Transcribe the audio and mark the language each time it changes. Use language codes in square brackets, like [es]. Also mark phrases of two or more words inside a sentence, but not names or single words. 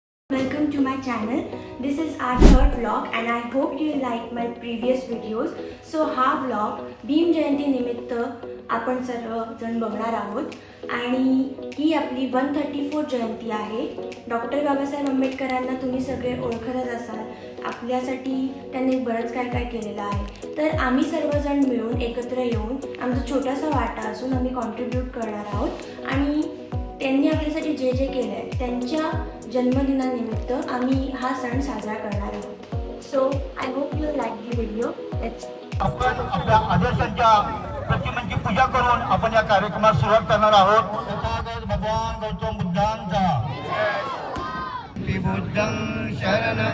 [en] Welcome to my channel. This is our third vlog and I hope you like my previous videos. [mr] So हा vlog भीम जयंती निमित्त आपण सर्वजण बघणार आहोत आणि ही आपली 134 जयंती आहे. डॉक्टर बाबासाहेब आंबेडकरांना तुम्ही सगळे ओळखतच असाल. आपल्यासाठी त्यांनी बरंच काय केलेलं आहे. तर आम्ही सर्वजण मिळून एकत्र येऊन आमचा छोटासा वाटा असून आम्ही कॉन्ट्रीब्यूट करणार आहोत आणि त्यांनी आपल्यासाठी जे केलं आहे त्यांच्या जन्मदिनानिमित्त आम्ही हा सण साजरा करणार आहोत. [en] So I hope you like the video. [mr] आपण आपल्या आदर्शांच्या प्रतिमांची पूजा करून आपण या कार्यक्रमात सुरुवात करणार आहोत. भगवान गौतम बुद्धांचा [pi] बुद्धं शरणं